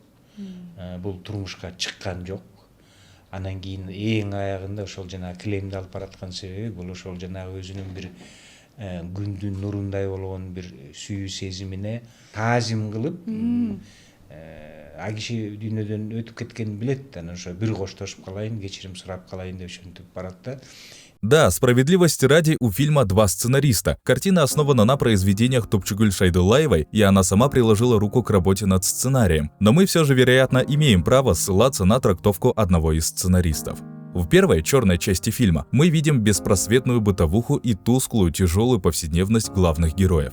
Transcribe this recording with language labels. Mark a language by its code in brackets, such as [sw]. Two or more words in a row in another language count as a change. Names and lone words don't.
[ky] Бул турмушка чыккан жок. Анан кийин эң аягында ошол жанагы килемди алып бараткан себеби бул ошол жанагы өзүнүн бир күндүн нурундай болгон бир сүйүү сезимине таазим кылып, киши дүйнөдөн өтүп кеткенин билет, анан ошо бир коштошуп калайын, кечирим сурап калайын деп ошентип барат да. [ru] Да, справедливости ради, у фильма 2 сценариста. Картина основана на произведениях Топчугуль Шайдуллаевой, и она сама приложила руку к работе над сценарием. Но мы все же, вероятно, имеем право ссылаться на трактовку одного из сценаристов. В первой, черной части фильма, мы видим беспросветную бытовуху и тусклую, тяжелую повседневность главных героев.